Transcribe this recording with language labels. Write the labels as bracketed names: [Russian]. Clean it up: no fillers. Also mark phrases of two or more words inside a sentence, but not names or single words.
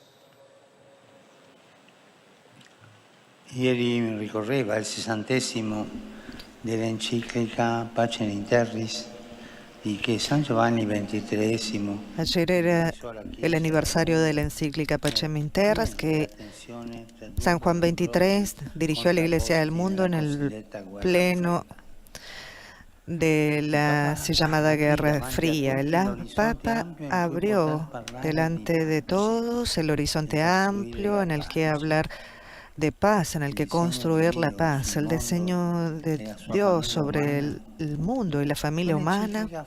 [Italian] Ieri ricorreva il 60° dell'enciclica Pacem in Terris di che San Giovanni XXIII. [Spanish] Ayer era el aniversario de la encíclica Pacem in Terris que San Juan XXIII dirigió a la Iglesia del mundo en el pleno de la así llamada Guerra Fría. El Papa abrió delante de todos el horizonte amplio en el que hablar de paz, en el que construir la paz, el diseño de Dios sobre el mundo y la familia humana.